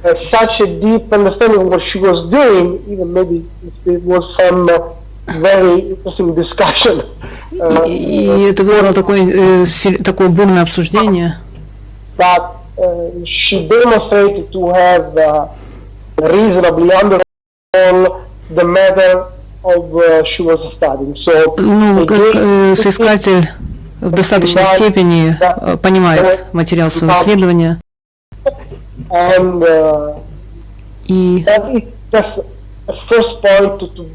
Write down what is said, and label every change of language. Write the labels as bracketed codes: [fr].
[en] Such a deep understanding of what she was doing, even maybe it was some very interesting discussion. [ru] И это вызвало такое бурное обсуждение. [en] But she demonstrated to have reasonably under control the matter of she was studying. So, [ru] как соискатель в достаточной степени понимает материал своего исследования. [en] And [ru] и [en] that is just a first point to